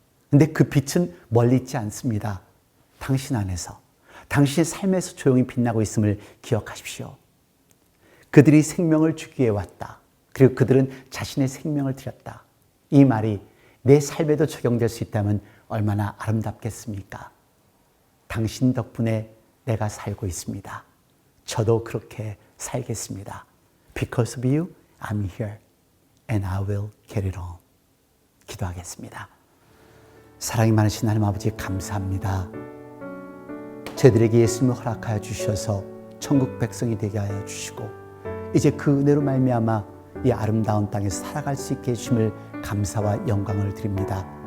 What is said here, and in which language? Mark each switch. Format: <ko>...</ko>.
<ko>근데 그 빛은 멀리 있지 않습니다. 당신 안에서, 당신의 삶에서 조용히 빛나고 있음을 기억하십시오. 그들이 생명을 주기 위해 왔다. 그리고 그들은 자신의 생명을 드렸다. 이 말이 내 삶에도 적용될 수 있다면 얼마나 아름답겠습니까? 당신 덕분에 내가 살고 있습니다. 저도 그렇게 살겠습니다.</ko> <en>Because of you, I'm here and I will get it on.</en> <ko>기도하겠습니다. 사랑이 많으신 하나님 아버지 감사합니다. 저희들에게 예수님을 허락하여 주셔서 천국 백성이 되게 하여 주시고 이제 그 은혜로 말미암아 이 아름다운 땅에서 살아갈 수 있게 해주심을 감사와 영광을 드립니다.</ko>